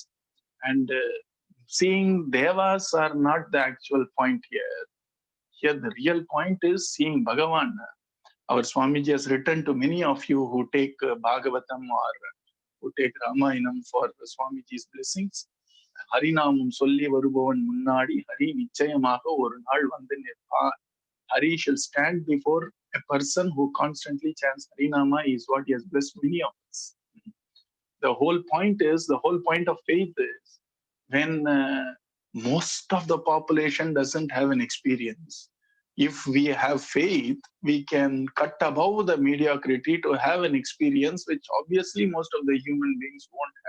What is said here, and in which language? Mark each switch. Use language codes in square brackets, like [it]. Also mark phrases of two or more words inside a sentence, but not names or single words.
[en] And seeing Devas are not the actual point here. Here the real point is seeing Bhagavan. Our Swamiji has written to many of you who take Bhagavatam or who take Ramayanam for Swamiji's blessings. [ta] ஹரிநாமம் சொல்லி வருபவன் முன்னாடி ஹரி நிச்சயமாக ஒரு நாள் வந்து நிற்பான். [en] Hari shall stand before a person who constantly chants Harinama is what he has blessed many of us. The whole point of faith is when most of the population doesn't have an experience. If we have faith, we can cut above the mediocrity to have an experience which obviously most of the human beings won't have.